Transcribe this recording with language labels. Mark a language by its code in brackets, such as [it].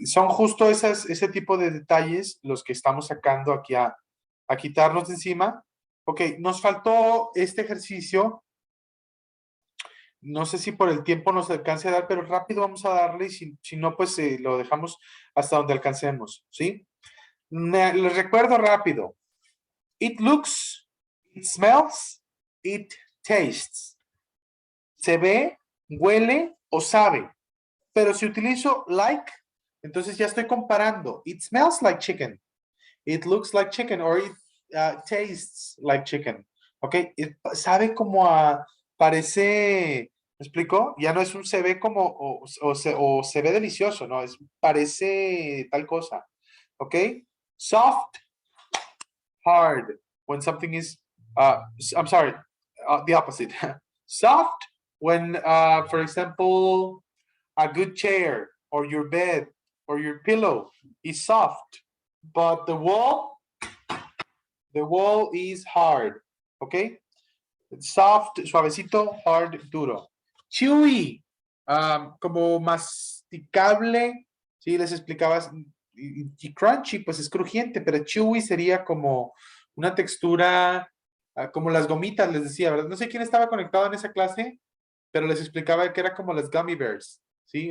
[es] Son justo ese tipo de detalles los que estamos sacando aquí a quitarnos de encima. Ok, nos faltó este ejercicio. No sé si por el tiempo nos alcance a dar, pero rápido vamos a darle y si no, pues lo dejamos hasta donde alcancemos, ¿sí? Les recuerdo rápido. [en] It looks, it smells, it tastes. [es] Se ve, huele o sabe. Pero si utilizo like, entonces ya estoy comparando. [en] It smells like chicken. It looks like chicken or it tastes like chicken. [es] ¿Ok? Sabe como a... Parece... ¿Me explico? Ya no es un se ve como o se ve delicioso, ¿no? Parece tal cosa. [en] ¿Ok? Soft, hard. When something is... I'm sorry. The opposite. Soft when, for example... A good chair or your bed or your pillow is soft, but the wall is hard, okay? [es] Soft, suavecito, hard, duro. Chewy, como masticable, sí, les explicabas, y crunchy, pues es crujiente, pero chewy sería como una textura, como las gomitas, les decía, ¿verdad? No sé quién estaba conectado en esa clase, pero les explicaba que era como las gummy bears, ¿sí?